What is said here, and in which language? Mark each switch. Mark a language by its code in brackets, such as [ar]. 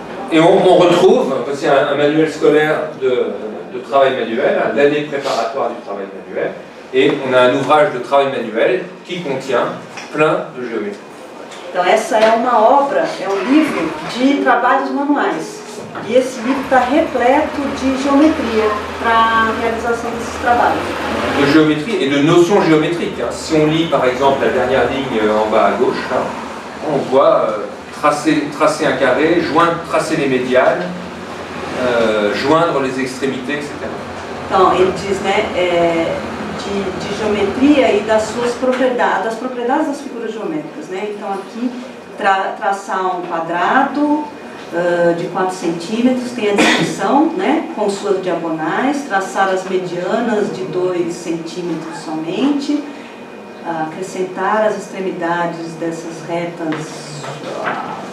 [fr] Et on retrouve aussi un manuel scolaire de travail manuel, l'année préparatoire du travail manuel, Et on a un ouvrage de travail manuel qui contient plein de géométrie. [pt] Então essa é uma obra, é um livro de trabalhos manuais. E esse livro está repleto de geometria para a realização desses trabalhos. [fr] De géométrie et de notions géométriques. Si on lit par exemple la dernière ligne en bas à gauche, là, on voit tracer un carré, tracer les médianes, joindre les extrémités, etc. [pt] Então ele diz, né, de geometria e das suas propriedades, das propriedades das figuras geométricas, né? Então aqui traçar um quadrado de 4 centímetros, tem a descrição, né, com suas diagonais, traçar as medianas de 2 centímetros somente, acrescentar as extremidades dessas retas.